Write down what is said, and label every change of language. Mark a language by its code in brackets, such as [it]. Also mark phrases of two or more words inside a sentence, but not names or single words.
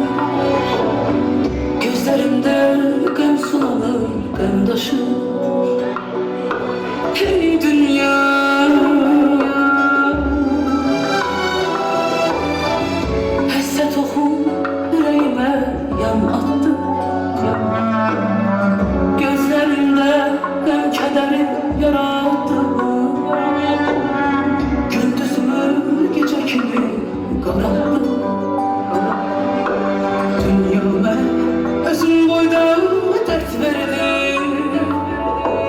[az] Gözlərimdə qəm sulanır, qəm daşır. Hey dünya, həsrət oxu ürəyimə yan attı. [tr] Gözlerimde ben kederi yarattım. Gündüzümü gece kimi kararttım. Dünya ben özüm boyda dert verdi.